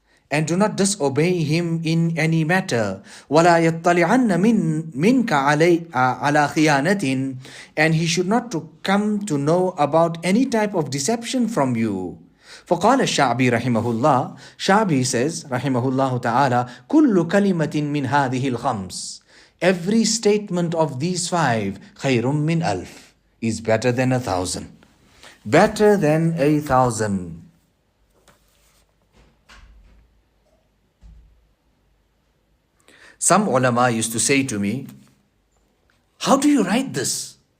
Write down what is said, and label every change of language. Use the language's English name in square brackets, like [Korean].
[English] And do not disobey him in any matter. [Arabic] وَلَا يَطَّلِعَنَّ مِنْكَ عَلَى خِيَانَةٍ. [English] And he should not to come to know about any type of deception from you. [Arabic] فقال الشعبي رحمه الله. [English] Sha'bi says [Arabic] رحمه الله تعالى كل كلمة من هذه الخمس. [English] Every statement of these 5 [Arabic] خير من ألف [English] is better than 1,000. Better than 1,000. Some ulama used to say to me, how do you write this?